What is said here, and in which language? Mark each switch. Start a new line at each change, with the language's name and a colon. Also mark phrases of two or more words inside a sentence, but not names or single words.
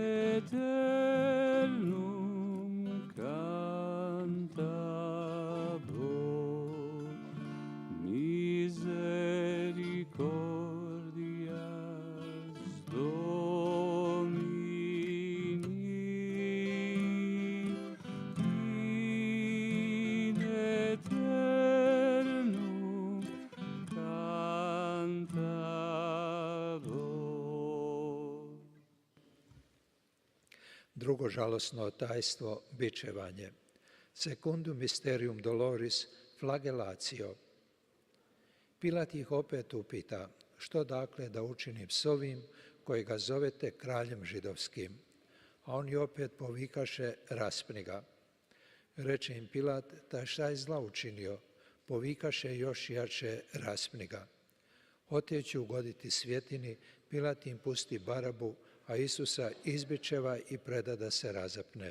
Latin: eternum cantabor, misericordias Domini, in eternum cantabor.
Croatian: Drugo žalosno tajstvo, bičevanje.
Latin: Secundum mysterium doloris, flagelatio.
Croatian: Pilat ih opet upita, što dakle da učinim s ovim koji ga zovete kraljem židovskim? A oni opet povikaše, raspni ga. Reče im Pilat, ta šta je zla učinio? Povikaše još jače, raspni ga. Hoteći ugoditi svjetini, Pilat im pusti Barabu, a Isusa izbičeva i preda da se razapne.